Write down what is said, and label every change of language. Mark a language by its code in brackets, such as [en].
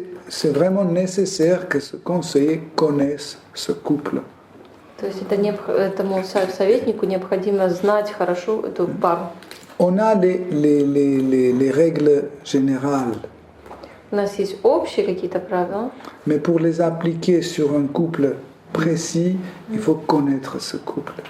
[fr] c'est vraiment nécessaire que ce conseiller connaisse ce couple. [ru] То есть этому советнику необходимо знать хорошо эту пару. [fr] On a les règles générales, [ru] У нас есть общие какие-то правила, [fr] mais pour les appliquer sur un couple précis, il faut connaître ce couple.